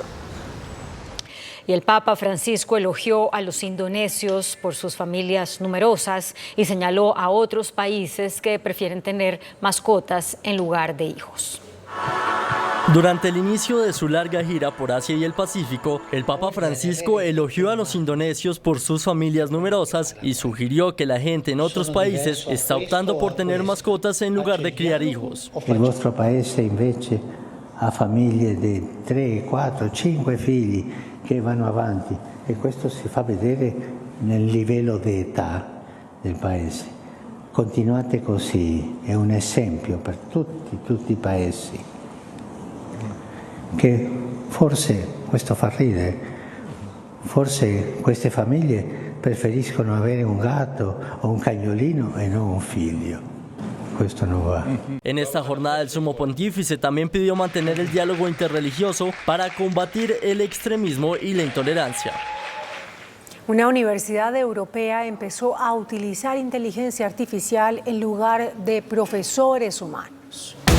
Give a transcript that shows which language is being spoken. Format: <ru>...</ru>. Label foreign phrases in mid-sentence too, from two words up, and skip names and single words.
<es>Y el Papa Francisco elogió a los indonesios por sus familias numerosas y señaló a otros países que prefieren tener mascotas en lugar de hijos. Durante el inicio de su larga gira por Asia y el Pacífico, el Papa Francisco elogió a los indonesios por sus familias numerosas y sugirió que la gente en otros países está optando por tener mascotas en lugar de criar hijos.</es> <it>Il vostro paese invece ha famiglie di 3, 4, 5 figli che vanno avanti e questo si fa vedere nel livello di età del paese. Continuate così, è un esempio per tutti i paesi. Che forse, questo fa ridere, forse queste famiglie preferiscono avere un gatto o un cagnolino e non un figlio. Questo no va.</it> <es>En esta jornada el sumo pontífice también pidió mantener el diálogo interreligioso para combatir el extremismo y la intolerancia. Una universidad europea empezó a utilizar inteligencia artificial en lugar de profesores humanos.</es>